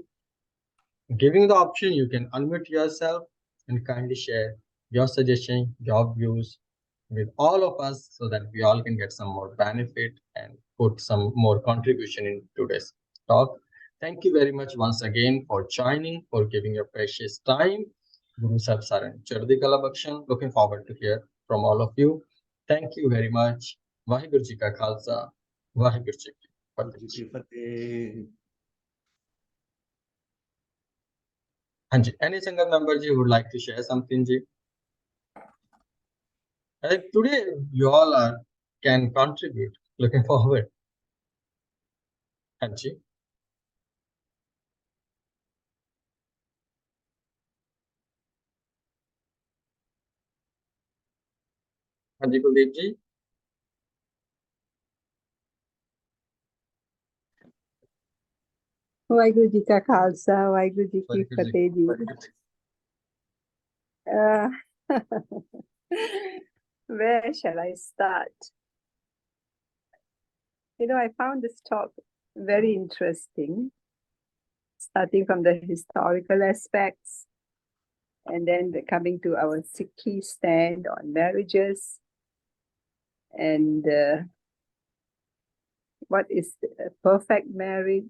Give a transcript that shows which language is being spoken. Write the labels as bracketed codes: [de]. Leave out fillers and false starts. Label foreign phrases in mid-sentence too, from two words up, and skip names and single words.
[en] Giving the option, you can unmute yourself and kindly share your suggestion, your views with all of us, so that we all can get some more benefit and put some more contribution in today's talk. Thank you very much once again for joining, for giving your precious time. [pa] ਗੁਰੂ ਸਾਹਿਬ ਸਰਨ ਚੜ੍ਹਦੀ ਕਲਾ ਬਖਸ਼ਣ. [en] Looking forward to hear from all of you. Thank you very much. [pa] ਵਾਹਿਗੁਰੂ ਜੀ ਕਾ ਖ਼ਾਲਸਾ, ਵਾਹਿਗੁਰੂ ਜੀ ਕੀ ਫ਼ਤਿਹ. [en] Hanji, any single member ji would like to share something, ji? I think today you all can contribute. Looking forward. Hanji. Hanji Kuldeep ji. [pa] ਵਾਹਿਗੁਰੂ ਜੀ ਕਾ ਖ਼ਾਲਸਾ ਵਾਹਿਗੁਰੂ ਜੀ ਕੀ ਫ਼ਤਿਹ ਜੀ [en] Where shall I start? I found this talk very interesting, starting from the historical aspects and then coming to our Sikh stand on marriages and what is a perfect marriage?